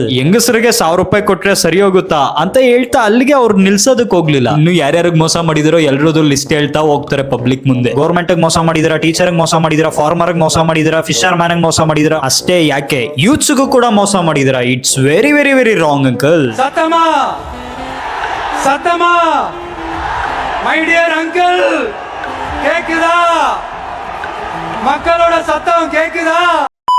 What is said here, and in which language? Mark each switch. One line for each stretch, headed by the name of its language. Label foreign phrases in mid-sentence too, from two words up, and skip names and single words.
Kannada: ಹೆಂಗಸರಿಗೆ 1000 ರೂಪಾಯಿ ಕೊಟ್ರೆ ಸರಿ ಹೋಗುತ್ತಾ ಅಂತ ಹೇಳ್ತಾ ಅಲ್ಲಿಗೆ ಅವ್ರು ನಿಲ್ಸೋದಕ್ ಹೋಗ್ಲಿಲ್ಲ. ಇನ್ನು ಯಾರ್ಯಾರಿಗೆ ಮೋಸ ಮಾಡಿದಿರೋ ಎಲ್ರದ್ದು ಲಿಸ್ಟ್ ಹೇಳ್ತಾ ಹೋಗ್ತಾರೆ ಪಬ್ಲಿಕ್ ಮುಂದೆ. ಗೌರ್ಮೆಂಟ್ ಮೋಸ ಮಾಡಿದಿರಾ, ಟೀಚರ್ ಮೋಸ ಮಾಡಿದಿರಾ, ಫಾರ್ಮರ್ ಮೋಸ ಮಾಡಿದಿರಾ,
English: fisher man
Kannada: ಮೋಸ ಮಾಡಿದಿರಾ, ಅಷ್ಟೇ ಯಾಕೆ ಯೂತ್ಸ್ಗೂ ಕೂಡ ಮೋಸ ಮಾಡಿದಿರಾ.
English: it's very very very wrong uncle.
Tamil: சத்தமா சத்தமா
English: my dear uncle,
Tamil: கேக்குதா? மக்களோட சத்தம் கேக்குதா?